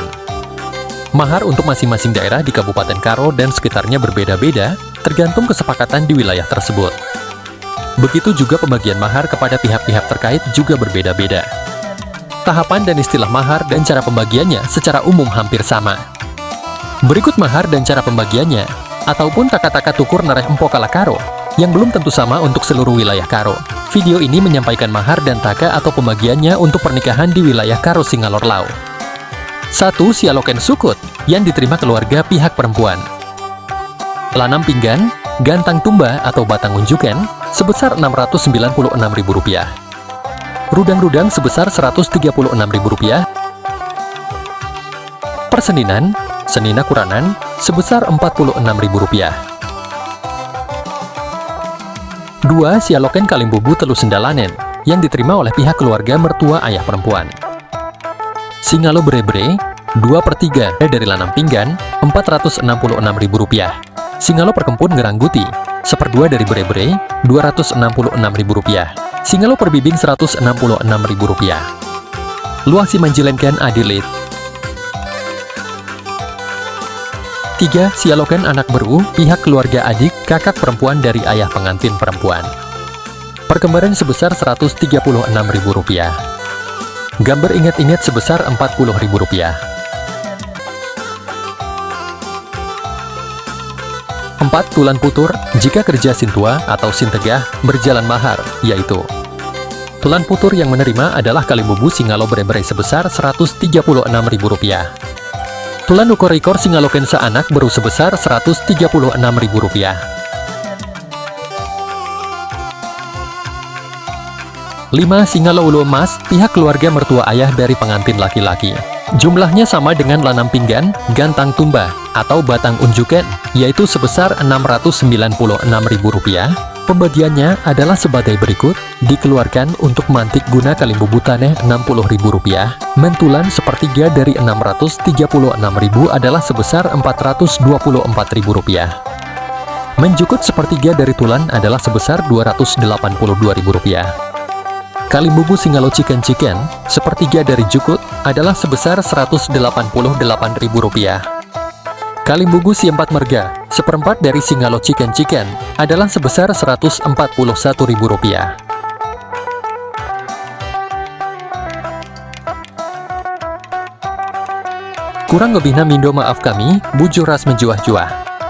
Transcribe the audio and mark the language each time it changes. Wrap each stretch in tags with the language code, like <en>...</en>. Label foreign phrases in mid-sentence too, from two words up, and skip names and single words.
<id>Mahar untuk masing-masing daerah di Kabupaten Karo dan sekitarnya berbeda-beda, tergantung kesepakatan di wilayah tersebut. Begitu juga pembagian mahar kepada pihak-pihak terkait juga berbeda-beda. Tahapan dan istilah mahar dan cara pembagiannya secara umum hampir sama. Berikut mahar dan cara pembagiannya, ataupun</id> <btx>taka-taka tukur nareh empo kala Karo,</btx> <id>yang belum tentu sama untuk seluruh wilayah Karo. Video ini menyampaikan mahar dan taka atau pembagiannya untuk pernikahan di wilayah Karo Singalor Lau.</id> <btx>1. Sialoken sukut,</btx> <id>yang diterima keluarga pihak perempuan.</id> <btx>Lanam pinggan, gantang tumba atau batang unjukan, sebesar Rp696.000.</btx> <id>Rudang-rudang sebesar Rp136.000.</id> <btx>Perseninan, senina kuranan,</btx> <id>sebesar Rp46.000. 2.</id> <btx>Sialoken kalimbubu telu sendalanen,</btx> <id>yang diterima oleh pihak keluarga mertua ayah perempuan.</id> <btx>Singalo bre-bre,</btx> <id>2/3 dari</id> <btx>lanam pinggan, Rp466.000. Singalo perkempun ngerangguti,</btx> <id>1/2 dari</id> <btx>bre-bre, Rp266.000. Singalo perbibing Rp166.000. Luang simanjilenkan adilit. 3. Sialoken anak beru,</btx> <id>pihak keluarga adik, kakak perempuan dari ayah pengantin perempuan. Perkembaran sebesar Rp136.000. Gambar ingat-ingat sebesar Rp40.000. 4.</id> <btx>Tulan putur,</btx> <id>jika</id> <btx>kerja sintua atau sintegah,</btx> <id>berjalan mahar, yaitu</id> <btx>tulan putur</btx> <id>yang menerima adalah</id> <btx>kalimbubu singalo bre-bre</btx> <id>sebesar Rp136.000.</id> <btx>Tulan ukor-ikor singaloken seanak baru sebesar Rp136.000. 5. Singalo ulu emas,</btx> <id>pihak keluarga mertua ayah dari pengantin laki-laki. Jumlahnya sama dengan</id> <btx>lanam pinggan, gantang tumba,</btx> <id>atau</id> <btx>batang unjukan,</btx> <id>yaitu sebesar Rp696.000. Pembagiannya adalah sebagai berikut: dikeluarkan untuk</id> <btx>mantik guna kalimbubu taneh</btx> <id>Rp60.000, mentulan 1/3 dari Rp636.000 adalah sebesar Rp424.000. Menjukut 1/3 dari tulan adalah sebesar Rp282.000.</id> <btx>Kalimbubu singalo chicken,</btx> <id>1/3 dari jukut adalah sebesar Rp188.000.</id> <btx>Kalimbubu siempat merga,</btx> <id>1/4 dari</id> <btx>singalo chicken</btx> <id>adalah sebesar Rp141.000. Kurang lebihnya</id> <btx>mindo maaf kami, bujur ras menjuah-juah.</btx>